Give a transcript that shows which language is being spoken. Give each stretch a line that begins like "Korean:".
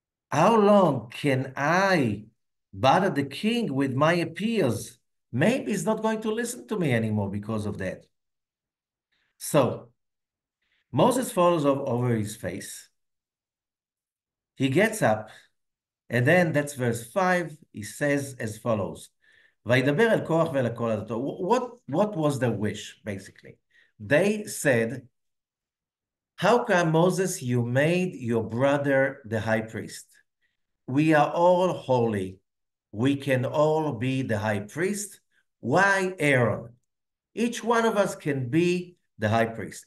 English: How long can I bother the king with my appeals? Maybe he's not going to listen to me anymore because of that. So Moses falls over his face. He gets up, and then that's verse 5. He says as follows.
Hebrew: וידבר אל קורח ואל כל עדתו.
English: What was their wish, basically? They said, how come, Moses, you made your brother the high priest? We are all holy. We can all be the high priest. Why Aaron? Each one of us can be the high priest.